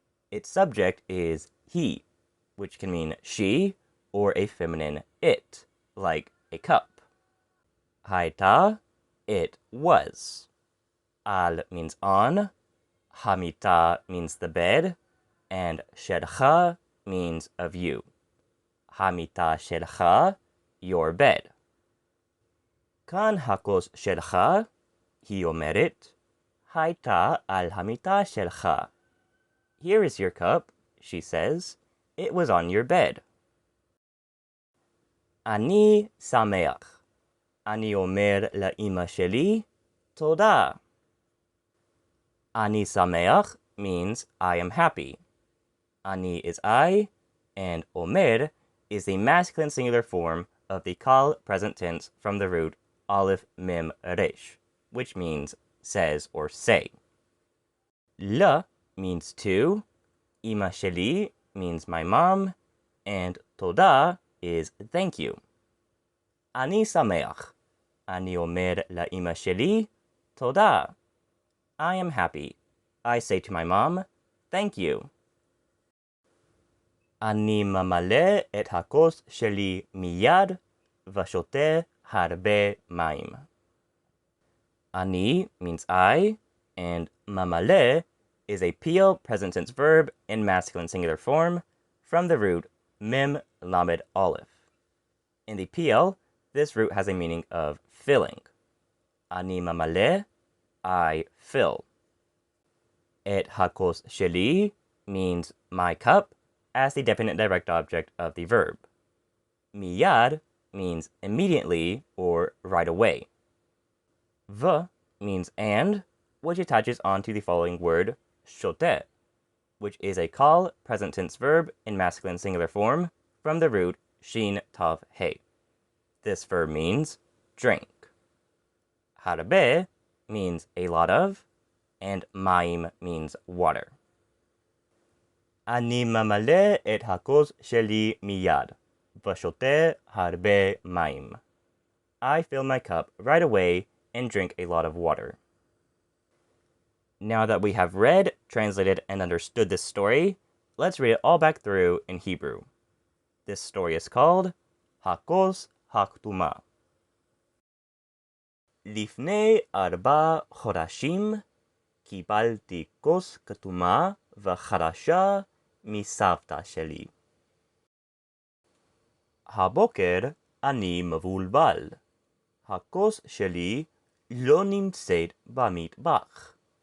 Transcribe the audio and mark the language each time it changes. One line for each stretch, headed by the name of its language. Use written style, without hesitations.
English: Its subject is he, which can mean she or a feminine it, like a cup. Haita, it was. Al means on, hamita means the bed, and shelcha means of you. Hamita shelcha, your bed. Kan hakos shelcha,
Hebrew: היא אומרת, הייתה על המיטה שלך.
English: Here is your cup, she says. It was on your bed.
Hebrew: אני שמח. אני אומר לאמא שלי, תודה.
English: אני שמח means I am happy. Ani is I, and omer is the masculine singular form of the kal present tense from the root aleph mem resh, which means says or say. La means to, ima sheli means my mom, and toda is thank you.
Hebrew: Ani sameach. Ani omer laima sheli, toda.
English: I am happy. I say to my mom, thank you.
Hebrew: אני ממלא את הכוס שלי מיד ושותה הרבה מים.
English: אני means I, and ממלא is a piel present tense verb in masculine singular form from the root mem lamed aleph. In the piel, this root has a meaning of filling. אני ממלא, I fill. את הכוס שלי means my cup as the definite direct object of the verb. Miyad means immediately or right away. V means and, which attaches onto the following word, shote, which is a kal present tense verb in masculine singular form from the root shin tav he. This verb means drink. Harbe means a lot of, and mayim means water.
Hebrew: אני ממלא את הכוס שלי מיד, ושותה הרבה מים.
English: I fill my cup right away and drink a lot of water. Now that we have read, translated, and understood this story, let's read it all back through in Hebrew. This story is called הכוס הכתומה.
Hebrew: לפני 4 חודשים קיבלתי כוס כתומה וחדשה מסבתא שלי. הבוקר אני מבולבל. הכוס שלי לא נמצאת במטבח.